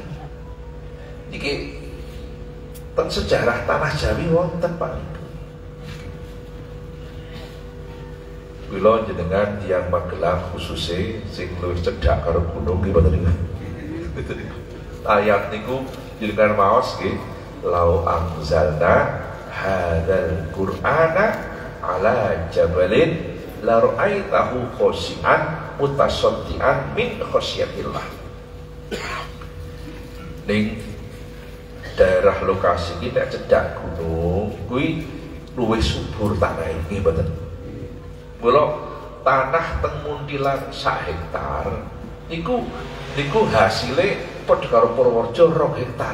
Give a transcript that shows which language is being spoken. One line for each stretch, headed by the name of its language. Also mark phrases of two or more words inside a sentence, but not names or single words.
Javanese: Niki teng sejarah tanah Jawi wonten Pak. Kula jenengan tiyang Magelang khususnya sing luwih cedhak karo gunung nggih mboten niku. ayat niku jenengan maos nggih,
Arabic: لو أنزلنا هذا القرآن على جبل لرأيته خاشعا متصدعا من خشية الله.
Javanese: Ning daerah lokasi kita cedak gunung kuwi luwih subur tanah ini mboten. Mula tanah teng Muntilan sak hektar niku hasile padha karo Purworejo 2 hektar.